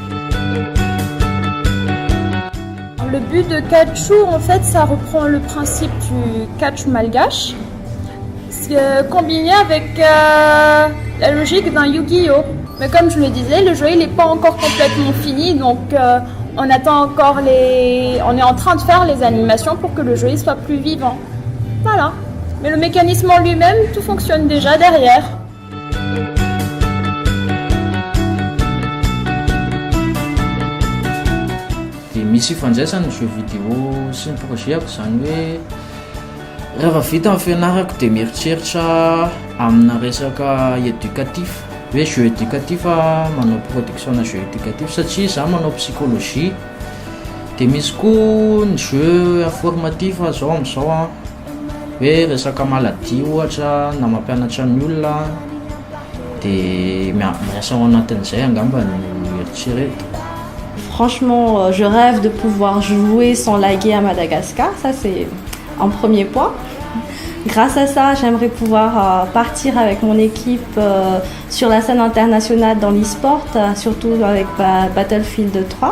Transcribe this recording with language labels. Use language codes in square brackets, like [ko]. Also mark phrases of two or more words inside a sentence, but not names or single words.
[fr] Le but de Catchou, en fait, ça reprend le principe du catch malgache, combiné avec la logique d'un Yu-Gi-Oh! Mais comme je le disais, le jeu il n'est pas encore complètement fini, donc on attend encore on est en train de faire les animations pour que le jeu il soit plus vivant. Voilà. Mais le mécanisme en lui-même, tout fonctionne déjà derrière. [mg] Misy fandraisana [fr] jeu vidéo [mg] sy ny projetako zany hoe rehefa vita amin'ny fianarako dia mieritreritra amina resaka éducatif hoe [fr] jeu éducatif [mg] manao production na [fr] jeu éducatif [mg] satria za manao psychologie dia misy koa ny [fr] jeu informatif [mg] zao amin'izao hoe resaka maladie ohatra na mampianatra ny olona dia miasa ao anatin'izay angamba ny eritreretiko. [fr] Franchement, je rêve de pouvoir jouer sans laguer à Madagascar, ça c'est un premier point. Grâce à ça, j'aimerais pouvoir partir avec mon équipe sur la scène internationale dans l'e-sport, surtout avec Battlefield 3.